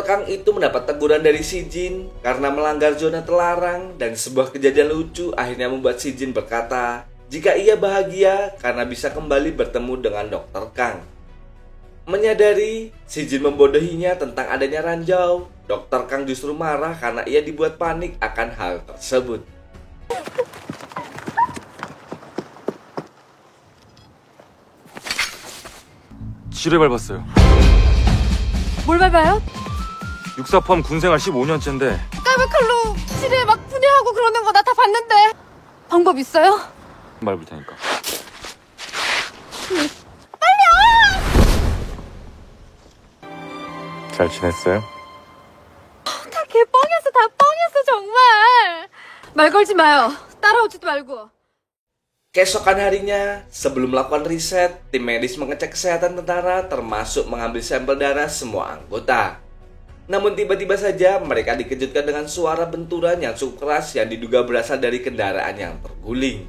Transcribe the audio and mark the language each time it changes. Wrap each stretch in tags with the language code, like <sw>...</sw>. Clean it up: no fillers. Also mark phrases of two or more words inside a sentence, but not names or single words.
<id>Kang itu mendapat teguran dari si Jin karena melanggar zona terlarang dan sebuah kejadian lucu akhirnya membuat si Jin berkata jika ia bahagia karena bisa kembali bertemu dengan Dr. Kang. Menyadari si Jin membodohinya tentang adanya ranjau, Dr. Kang justru marah karena ia dibuat panik akan hal tersebut.</id> <ko>지뢰 밟았어요. 뭘 밟아요? 육사 포함 군생활 15년째인데 까만 칼로 지뢰 막 분해하고 그러는 거 나 다 봤는데. 방법 있어요? 밟을 테니까. 잘 지냈어요? 다 개뻥이었어, 다 뻥이었어 정말. 말 걸지 마요. 따라오지도 말고.</ko> <id>Keesokan harinya, sebelum melakukan riset, tim medis mengecek kesehatan tentara termasuk mengambil sampel darah semua anggota. Namun tiba-tiba saja mereka dikejutkan dengan suara benturan yang cukup keras yang diduga berasal dari kendaraan yang terguling.</id>